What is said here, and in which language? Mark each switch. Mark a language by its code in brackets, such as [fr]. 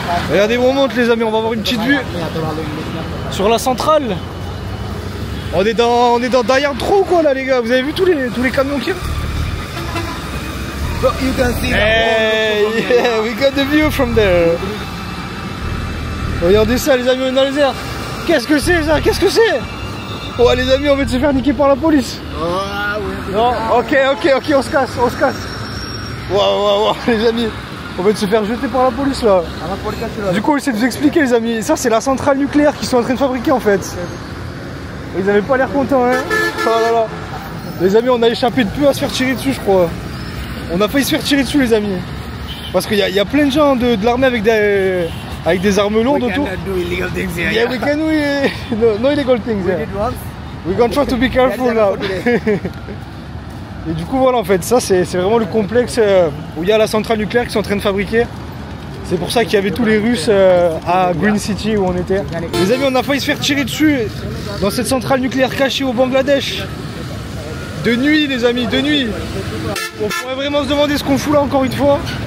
[fr] Regardez où on monte les amis, on va avoir une petite vue sur la centrale. On est dans derrière trop quoi là les gars, vous avez vu tous les camions qui... [en] Hey, yeah, we got the view from there. [fr] Regardez ça les amis, on est dans les airs. Qu'est-ce que c'est ça? Qu'est-ce que c'est? Oh les amis, on va se faire niquer par la police. Non, ok, on se casse. Waouh, les amis. On va se faire jeter par la police là. Du coup, on essaie de vous expliquer les amis. Ça c'est la centrale nucléaire qu'ils sont en train de fabriquer en fait. Ils avaient pas l'air contents hein. Oh là là. Les amis, on a échappé de peu à se faire tirer dessus je crois. On a failli se faire tirer dessus les amis. Parce qu'il y a plein de gens de l'armée avec des armes lourdes autour. [en] Yeah, we can no illegal things. Yeah. We're gonna try to be careful now. [fr] Et du coup voilà en fait, ça c'est vraiment le complexe où il y a la centrale nucléaire qu'ils sont en train de fabriquer. C'est pour ça qu'il y avait tous les Russes à Green City où on était. Les amis, on a failli se faire tirer dessus dans cette centrale nucléaire cachée au Bangladesh. De nuit les amis, de nuit. On pourrait vraiment se demander ce qu'on fout là encore une fois.